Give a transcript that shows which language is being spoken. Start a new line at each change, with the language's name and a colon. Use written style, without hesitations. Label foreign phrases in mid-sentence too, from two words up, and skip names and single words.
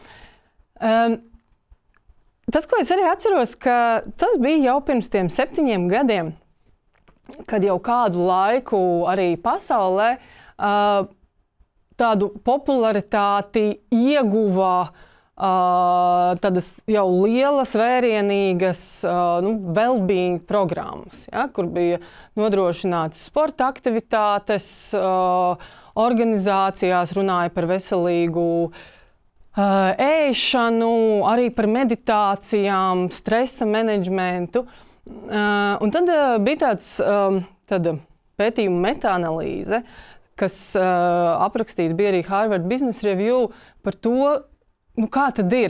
Latvian: Tas, ko es arī atceros, ka tas bija jau pirms tiem 7 gadiem, kad jau kādu laiku arī pasaulē tādu popularitāti ieguva tādas jau lielas, vērienīgas well-being programmas, ja, kur bija nodrošinātas sporta aktivitātes, organizācijās runāja par veselīgu ēšanu, arī par meditācijām, stresa menedžmentu. Un tad bija tāda pētījuma metaanalīze, kas aprakstīta bija arī Harvard Business Review par to, kā tad ir?